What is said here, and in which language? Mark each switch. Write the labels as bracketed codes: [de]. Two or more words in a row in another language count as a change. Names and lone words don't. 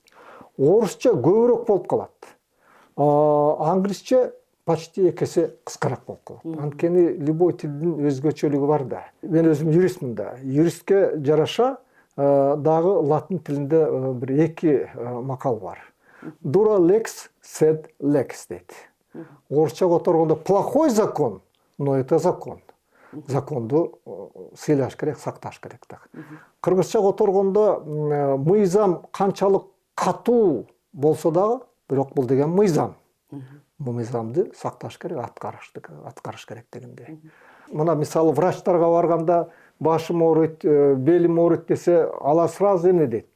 [ky] Орусча көбүрөөк болуп калат. Англисче почти экесе кыскараак болуп калат. Анткени любой тилдин өзгөчөлүгү бар да. Мен өзүм юристмин да. Юристке жараша дагы латын тилинде бир эки макал бар. [la] Dura lex sed lex [ky] дейт. Орусча которгондо [ru] плохой закон, но это закон. [ky] Законду сыйлаш керек, сакташ керек да. Кыргызча которгондо мыйзам канчалык катуу болсо дагы, бирок бул деген мыйзам. Бул мыйзамды сакташ керек, аткарыш керек дегенде. Мына мисалы врачтарга барганда башым ооруйт, белим ооруйт десе, ала сразу эмне дейт?